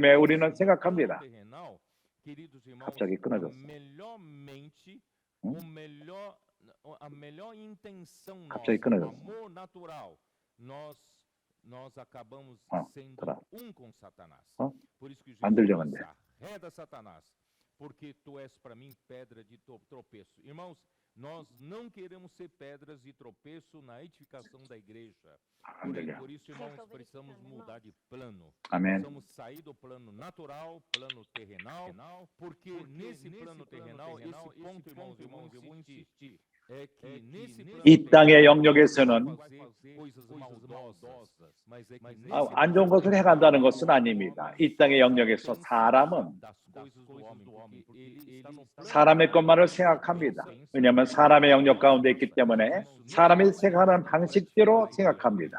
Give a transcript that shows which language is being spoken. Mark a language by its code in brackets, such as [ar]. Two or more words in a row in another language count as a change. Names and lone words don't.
[ko] 그렇기 때문에 우리는 생각합니다. 갑자기 끊어졌어. 응? 갑자기 끊어졌어. 들어. 안 들려 근데. [pt] Porque tu és para mim pedra de tropeço. Irmãos, nós não queremos ser pedras de tropeço na edificação da igreja. Por isso, irmãos, precisamos mudar de plano. [ko] 아멘. [pt] Precisamos sair do plano natural, plano terrenal, porque nesse plano terrenal, esse ponto, irmãos, eu vou insistir, é que nesse plano [ko] 이 땅의 영역에서는 안 좋은 것을 해간다는 것은 아닙니다. 이 땅의 영역에서 사람의 것만을 생각합니다. 왜냐하면 사람의 영역 가운데 있기 때문에 사람이 생각하는 방식대로 생각합니다.